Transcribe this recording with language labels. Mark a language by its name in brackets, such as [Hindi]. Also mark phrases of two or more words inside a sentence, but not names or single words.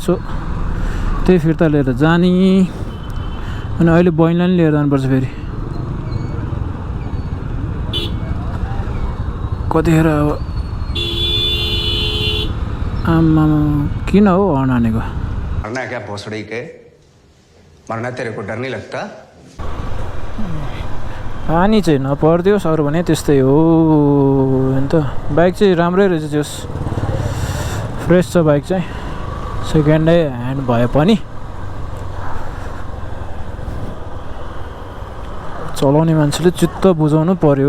[Nepali] सो त्यही फिर्ता लिएर जाने। अनि अहिले बहिनीलाई पनि लिएर जानुपर्छ फेरि। कतिखेर अब आमा किन हो हर्न हानेको? [Hindi] मरना है क्या भोसड़ी के? मरना तेरे को डर नहीं लगता? [Nepali] हानि चाहिँ नपर्दियोस्, अरू भने त्यस्तै हो नि त। बाइक चाहिँ राम्रै रहेछ, जस फ्रेस छ बाइक चाहिँ, [English] second hand [Nepali] भए पनि। चलाउने मान्छेले चित्त बुझाउनु पर्यो।